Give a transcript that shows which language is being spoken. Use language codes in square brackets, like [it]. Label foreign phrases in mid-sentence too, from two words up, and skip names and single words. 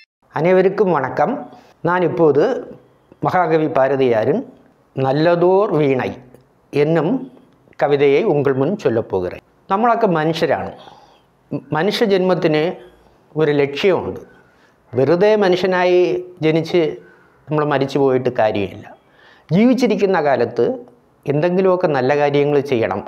[ta] அனைவருக்கும் வணக்கம். நான் இப்போது மகாகவி பாரதியாரின் நல்லதோர் வீணை என்னும் [ml] കവിതയെ ഉங்கள் മുൻ ചൊല്ലപ്പോകുകയാണ്. നമ്മളൊക്കെ മനുഷ്യരാണ്. മനുഷ്യജന്മത്തിന് ഒരു ലക്ഷ്യമുണ്ട്. വെറുതെ മനുഷ്യനായി ജനിച്ച് നമ്മൾ മരിച്ചു പോയിട്ട് കാര്യമില്ല. ജീവിച്ചിരിക്കുന്ന കാലത്ത് എന്തെങ്കിലുമൊക്കെ നല്ല കാര്യങ്ങൾ ചെയ്യണം.